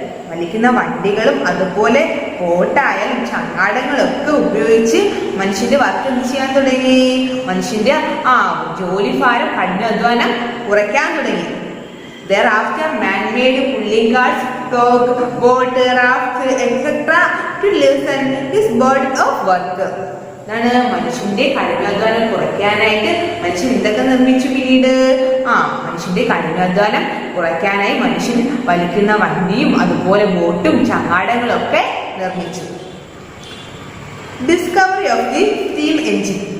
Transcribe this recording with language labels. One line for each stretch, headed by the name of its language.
Malayalam: വലിക്കുന്ന വണ്ടികളും അതുപോലെ ബോട്ടായാലും ചങ്ങാടങ്ങളും ഒക്കെ ഉപയോഗിച്ച് മനുഷ്യന്റെ വർക്ക് എന്ത് ചെയ്യാൻ തുടങ്ങി? മനുഷ്യന്റെ ജോലിഭാരം, കഠിനാധ്വാനം കുറയ്ക്കാൻ തുടങ്ങി.
English: Thereafter, man made pulling carts, flog, boat, rafts, etc. to lessen his burden of work.
Malayalam: മനുഷ്യന്റെ കഠിനാധ്വാനം കുറയ്ക്കാനായിട്ട് മനുഷ്യൻ എന്തൊക്കെ നിർമ്മിച്ചു? പിന്നീട് മനുഷ്യന്റെ കഠിനാധ്വാനം കുറയ്ക്കാനായി മനുഷ്യൻ വലിക്കുന്ന വണ്ടിയും അതുപോലെ ബോട്ടും ചങ്ങാടങ്ങളും ഒക്കെ നിർമ്മിച്ചു.
English: Discovery of the steam engine.